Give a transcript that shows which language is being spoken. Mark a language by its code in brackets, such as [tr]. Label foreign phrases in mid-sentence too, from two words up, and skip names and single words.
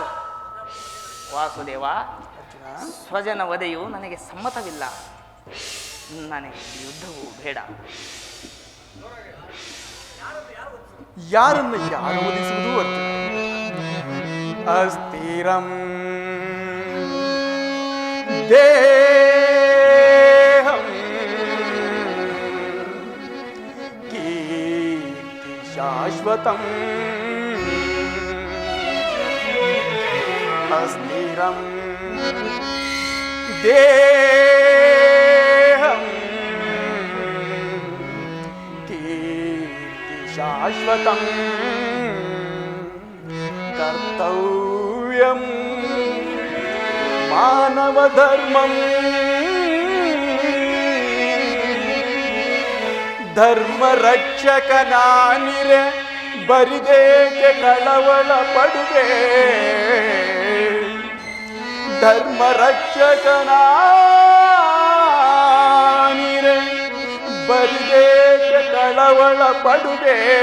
[kn] ವಾಸುದೇವ, ಸ್ವಜನ ವಧೆಯು ನನಗೆ ಸಮ್ಮತವಿಲ್ಲ. ನನಗೆ ಯುದ್ಧವೂ ಬೇಡ. ಯಾರನ್ನು ಯಾರು ವಧಿಸುವುದು ಅರ್ಜುನ? [sa] ಅಸ್ಥಿರಂ ದೇಹಂ ಕೀರ್ತಿ ಶಾಶ್ವತಂ. ಅಸ್ಥಿರಂ ದೇಹಂ ಕೀರ್ತಿ ಶಾಶ್ವತಂ. ಕರ್ತವ್ಯಂ ಮಾನವ ಧರ್ಮಂ. [kn] ಧರ್ಮ ರಕ್ಷಕ ನಾನಿರೆ ಬರಿದೇಕೆ ಕಳವಳ ಪಡುವೆ. ಧರ್ಮ ರಕ್ಷಕ ನಾನಿರೆ ಬರಿದೇಕೆ ಕಳವಳ ಪಡುವೆ.